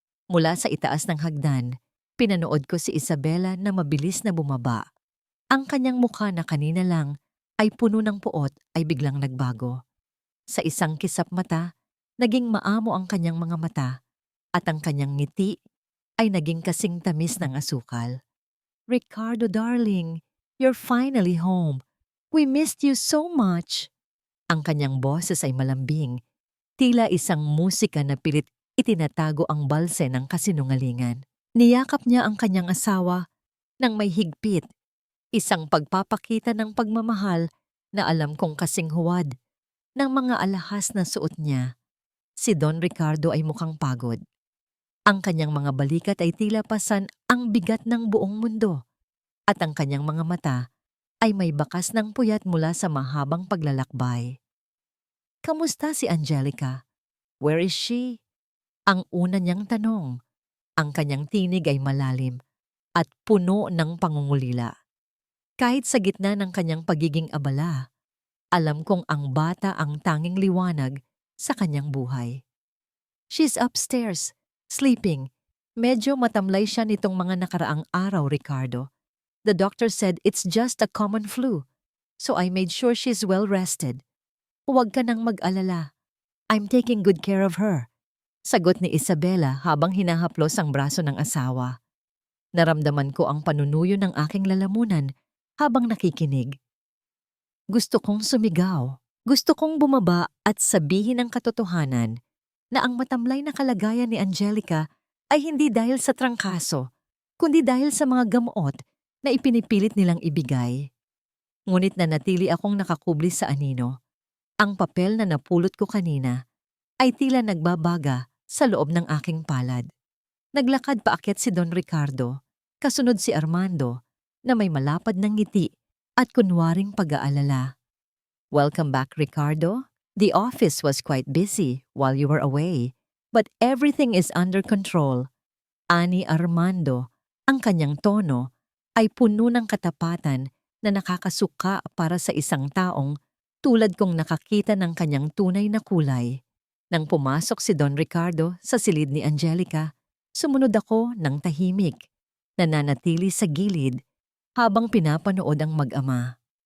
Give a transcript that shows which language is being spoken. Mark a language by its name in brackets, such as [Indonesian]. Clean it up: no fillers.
[Filipino] Mula sa itaas ng hagdan, pinanood ko si Isabela na mabilis na bumaba. Ang kanyang mukha na kanina lang ay puno ng puot ay biglang nagbago. Sa isang kisap mata, naging maamo ang kanyang mga mata at ang kanyang ngiti ay naging kasing tamis ng asukal. [English] Ricardo darling, you're finally home. We missed you so much. [Filipino] Ang kanyang boses ay malambing, tila isang musika na pilit itinatago ang balse ng kasinungalingan. Niyakap niya ang kanyang asawa nang may higpit, isang pagpapakita ng pagmamahal na alam kong kasing huwad ng mga alahas na suot niya. Si Don Ricardo ay mukhang pagod. Ang kanyang mga balikat ay tila pasan ang bigat ng buong mundo at ang kanyang mga mata ay may bakas ng puyat mula sa mahabang paglalakbay. Kamusta si Angelica? [English] Where is she? [Filipino] Ang una niyang tanong. Ang kanyang tinig ay malalim at puno ng pangungulila. Kahit sa gitna ng kanyang pagiging abala, alam kong ang bata ang tanging liwanag sa kanyang buhay. [English] She's upstairs, sleeping. [Filipino] Medyo matamlay siya nitong mga nakaraang araw, Ricardo. [English] The doctor said it's just a common flu, so I made sure she's well rested. [Filipino] Huwag ka nang mag-alala. [English] I'm taking good care of her. [Filipino] Sagot ni Isabela habang hinahaplos ang braso ng asawa. Naramdaman ko ang panunuyo ng aking lalamunan habang nakikinig. Gusto kong sumigaw. Gusto kong bumaba at sabihin ang katotohanan na ang matamlay na kalagayan ni Angelica ay hindi dahil sa trangkaso, kundi dahil sa mga gamot na ipinipilit nilang ibigay. Ngunit nanatili akong nakakubli sa anino. Ang papel na napulot ko kanina ay tila nagbabaga sa loob ng aking palad. Naglakad paakyat si Don Ricardo, kasunod si Armando na may malapad ng ngiti at kunwaring pag-aalala. [English] Welcome back, Ricardo. The office was quite busy while you were away, but everything is under control. [Filipino] Ani Armando, ang kanyang tono ay puno ng katapatan na nakakasuka para sa isang taong tulad kong nakakita ng kanyang tunay na kulay. Nang pumasok si Don Ricardo sa silid ni Angelica, sumunod ako ng tahimik, nananatili sa gilid habang pinapanood ang mag-ama.